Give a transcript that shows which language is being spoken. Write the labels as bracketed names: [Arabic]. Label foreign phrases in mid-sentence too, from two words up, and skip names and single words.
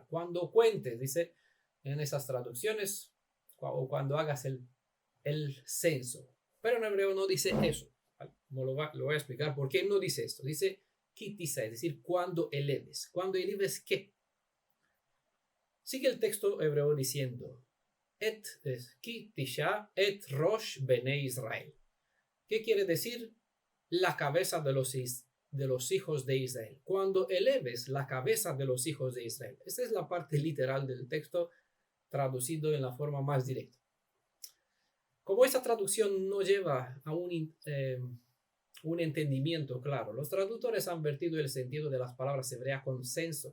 [Spanish] Cuando cuentes, dice en esas traducciones, o cuando hagas el censo. Pero en hebreo no dice eso, ¿vale? Lo voy a explicar por qué no dice esto. Dice [Hebrew] כי תשא, [Spanish] es decir, cuando eleves. ¿Cuando eleves qué? Sigue el texto hebreo diciendo: [Hebrew] כי תשא את ראש בני ישראל. [Spanish] ¿Qué quiere decir? La cabeza de los hijos de Israel. Cuando eleves la cabeza de los hijos de Israel. Esta es la parte literal del texto traducido en la forma más directa. Como esta traducción no lleva a un entendimiento claro, los traductores han vertido el sentido de las palabras hebreas con censo.